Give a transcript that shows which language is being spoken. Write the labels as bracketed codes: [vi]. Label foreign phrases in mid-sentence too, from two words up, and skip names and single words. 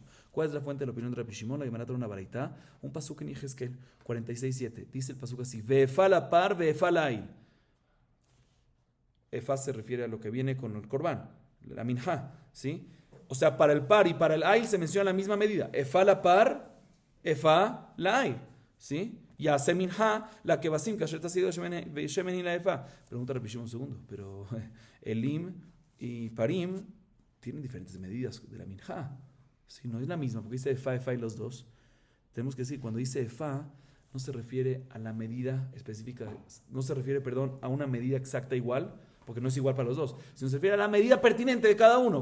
[es] ¿Cuál es la fuente de la opinión de Rabbi Shimon? La Gemara trae una baraita, un pasuk en Yehezkel 46:7. Dice el pasuk así: [he] Veefala par, veefala ail. [es] Efa se refiere a lo que viene con el korban, la minja, ¿sí? O sea, para el par y para el ail se menciona la misma medida. [he] Efa la par, efa la ail, [es] ¿sí? Y hace minja, la que basim, kashet ha sido shemen y la efa. Pregunta Rabbi Shimon un segundo, pero elim y parim tienen diferentes medidas de la minja. Sí, no es la misma, porque dice efa y los dos. Tenemos que decir, cuando dice efa, no se refiere a la medida específica, no se refiere, a una medida exacta igual, porque no es igual para los dos, sino se refiere a la medida pertinente de cada uno.